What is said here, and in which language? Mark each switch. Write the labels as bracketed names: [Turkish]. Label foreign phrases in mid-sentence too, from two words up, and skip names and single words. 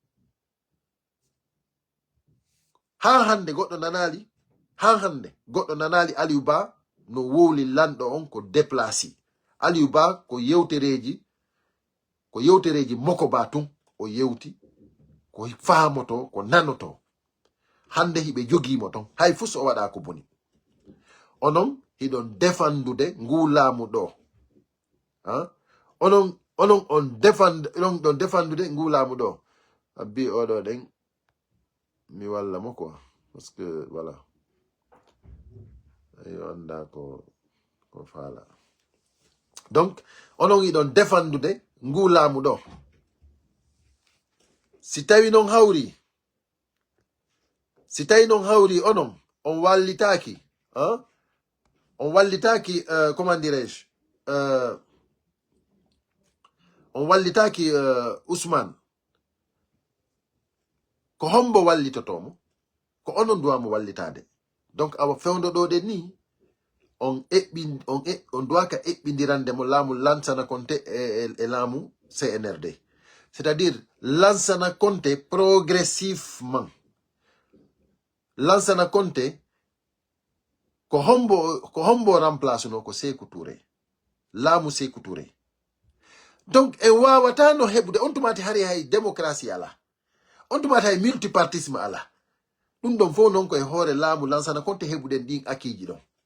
[Fula] ha hande goɗɗo nanali Aliou Ba no wowli lanɗo on ko déplacé Aliou Ba ko yewtereji moko ba tun o yewti ko faamoto ko nanoto hande hiɓe jogimo ton hay fus o waɗa ko boni onon hiɗon defandude ngu laamu ɗo onon on défendude ngu laamu ɗo abbi oɗo ɗen mi walla mo [French] quoi parce que voilà [Fula] yo anda ko faala donc onon yiɗon défendude ngu laamu ɗo si tawi non hawri onon on wallitaki [French] comment dirais-je [Fula] on wallitaki Ousmane ko hombo wallitotomo ko onon duwamo wallitade donc awa fewndo ɗo de ni [French] on doit [Fula] ka eɓɓidirande mo laamu Lansana Conté e laamu CNRD c'est-à-dire Lansana Conté progressivement Lansana Conté ko hombo remplace no ko Sékou Touré laamu Sékou Touré donc en wawata no heɓude on tumati hari hay démocratie ala on tumati hay multipartisme ala ɗum ɗon fof noon koye hoore laamu Lansana Conté heɓuɗen ɗin akiji ɗon